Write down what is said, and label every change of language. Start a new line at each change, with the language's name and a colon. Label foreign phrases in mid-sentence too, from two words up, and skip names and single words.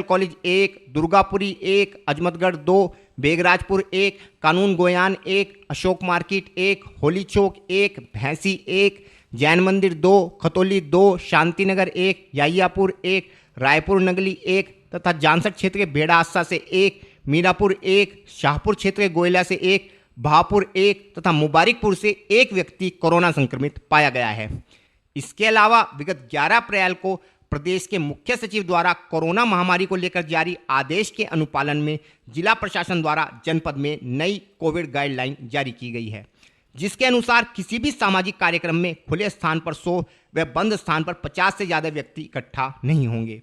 Hindi: कॉलेज 1, दुर्गापुरी 1, अजमतगढ़ 2, बेगराजपुर 1, कानून गोयान 1, अशोक मार्केट 1, होली चौक 1, भैंसी 1, जैन मंदिर 2, खतौली 2, शांतिनगर 1, याइयापुर 1, रायपुर नगली 1 तथा जानसठ क्षेत्र के बेड़ा आस्सा से 1, मीरापुर 1, शाहपुर क्षेत्र के गोयला से 1, भापुर 1 तथा मुबारकपुर से 1 व्यक्ति कोरोना संक्रमित पाया गया है। इसके अलावा विगत 11 अप्रैल को प्रदेश के मुख्य सचिव द्वारा कोरोना महामारी को लेकर जारी आदेश के अनुपालन में जिला प्रशासन द्वारा जनपद में नई कोविड गाइडलाइन जारी की गई है, जिसके अनुसार किसी भी सामाजिक कार्यक्रम में खुले स्थान पर 100 व बंद स्थान पर 50 से ज़्यादा व्यक्ति इकट्ठा नहीं होंगे।